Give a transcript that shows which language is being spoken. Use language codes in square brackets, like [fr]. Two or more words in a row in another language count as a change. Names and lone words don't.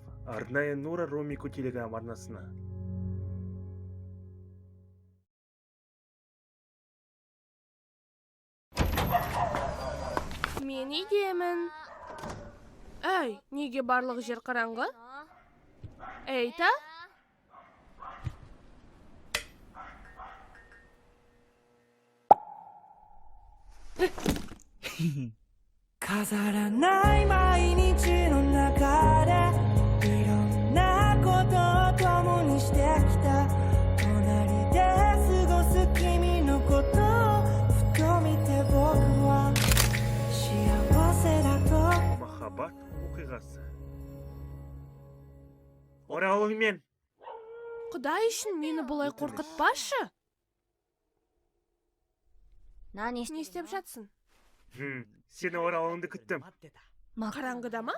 [kk] Арнайы Нора Ромико телеграм арнасына. Мен үйдемін. Әй, неге барлық жер қараңғы? Әйта? [ja] 飾らない毎日の中でいろんなことを共にしてきた隣で過ごす君のことをふと見て僕は幸せだと [kk] Махаббат оқиғасы. Оралыңмен. Құдай үшін мені бұлай қорқытпашы. Не істеп жатсың? Сені оралыңды күттім. Қараңғыда ма?